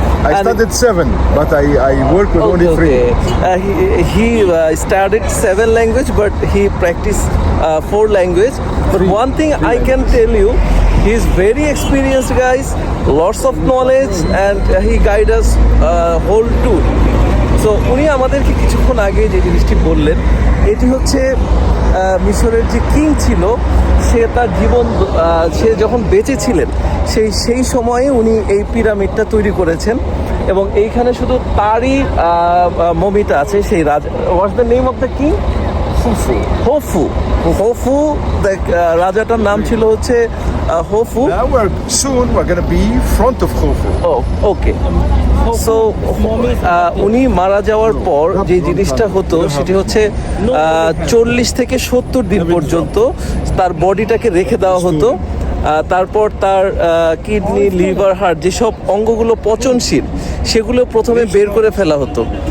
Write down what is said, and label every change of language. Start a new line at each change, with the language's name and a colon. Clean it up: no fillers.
English: I studied 7, but I work with only 3. He studied 7 languages, but he practiced 4 languages. But one thing I can tell you, he is very experienced, guys. Lots of knowledge, and he guides us whole tour.
Bangla: So উনি আমাদেরকে কিছুক্ষণ আগে যে জিনিসটি বললেন, এটি হচ্ছে মিশরের যে কিং ছিল, সে তার জীবন, সে যখন বেঁচে ছিলেন সেই সময়ে উনি এই পিরামিডটা তৈরি করেছেন। এবং এইখানে শুধু তারই মমিটা আছে, সেই রাজা।
English: What's the name of the king? Khufu.
Bangla: রাজাটার নাম ছিল হচ্ছে হোফু।
English: Now we're going to be front of Khufu. Okay.
Bangla: So উনি মারা যাওয়ার পর যে জিনিসটা হতো সেটি হচ্ছে 40 থেকে 70 দিন পর্যন্ত তার বডিটাকে রেখে দেওয়া হতো। তারপর তার কিডনি, লিভার, হার্ট, যেসব অঙ্গগুলো পচনশীল সেগুলো প্রথমে বের করে ফেলা হতো।